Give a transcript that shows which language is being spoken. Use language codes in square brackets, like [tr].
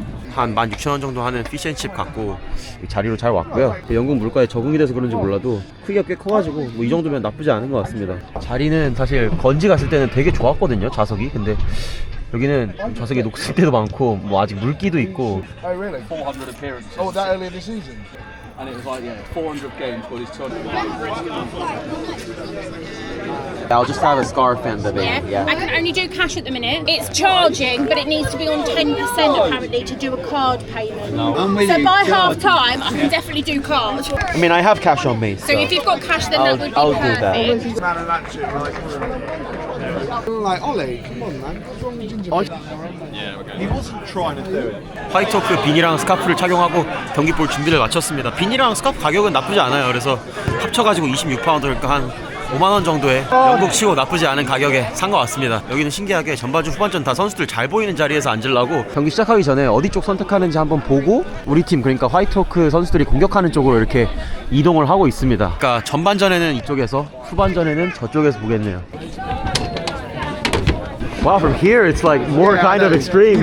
[ko] 한 16,000원 정도 하는 피쉬앤칩 갖고 자리로 잘 왔고요. 영국 물가에 적응이 돼서 그런지 몰라도 크기가 꽤 커가지고 뭐 이 정도면 나쁘지 않은 것 같습니다. 자리는 사실 건지 갔을 때는 되게 좋았거든요, 좌석이. 근데 여기는 좌석이 녹슬 때도 많고 뭐 아직 물기도 있고. [en] Oh really? 400 appearances. Oh, that earlier this season? And it was like, 400 games for his 200. I'll just have a scarf and the Yeah. I can only do cash at the minute. It's charging, but it needs to be on 10% apparently to do a card payment. So by half time, I can definitely do card. I mean, I have cash on me. So if you've got cash, then that would be I'll do that. perfect. Man of that shit, right? Like, Ollie, come on, man. What's wrong with Ginger? [ko] 화이트호크 비니랑 스카프를 착용하고 경기 볼 준비를 마쳤습니다. 비니랑 스카프 가격은 나쁘지 않아요. 그래서 합쳐가지고 26파운드, 그러니까 한 5만원 정도에 영국 치고 나쁘지 않은 가격에 산 것 같습니다. 여기는 신기하게 전반전 후반전 다 선수들 잘 보이는 자리에서 앉으려고 경기 시작하기 전에 어디 쪽 선택하는지 한번 보고 우리 팀, 그러니까 화이트호크 선수들이 공격하는 쪽으로 이렇게 이동을 하고 있습니다. 그러니까 전반전에는 이쪽에서, 후반전에는 저쪽에서 보겠네요. [en] Wow, from here it's like more kind of extreme.